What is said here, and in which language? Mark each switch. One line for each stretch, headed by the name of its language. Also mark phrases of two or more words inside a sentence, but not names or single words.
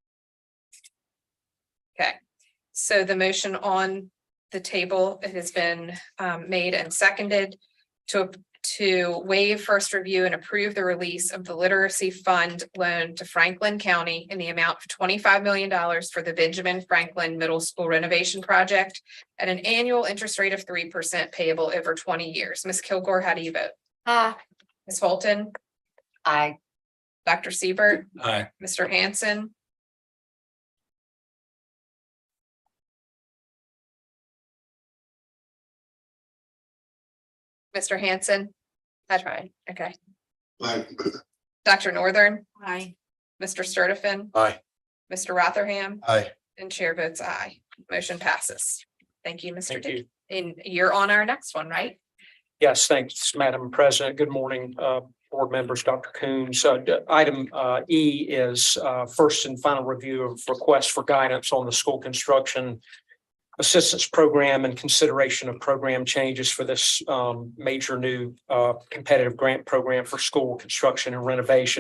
English: Okay, so the motion on the table, it has been made and seconded to waive first review and approve the release of the literacy fund loan to Franklin County in the amount of $25 million for the Benjamin Franklin Middle School renovation project at an annual interest rate of 3% payable over 20 years. Ms. Kilgore, how do you vote? Ms. Holton? Aye. Dr. Siebert? Aye. Mr. Hanson? Mr. Hanson? That's right. Okay. Dr. Northern? Aye. Mr. Sturtevant? Aye. Mr. Rotherham? Aye. And chair votes aye. Motion passes. Thank you, Mr. Thank Dick. you. And you're on our next one, right? Yes, thanks, Madam President. Good morning, board members, Dr. Coons. Item E is first and final review of requests for guidance on the school construction assistance program and consideration of program changes for this major new competitive grant program for school construction and renovation.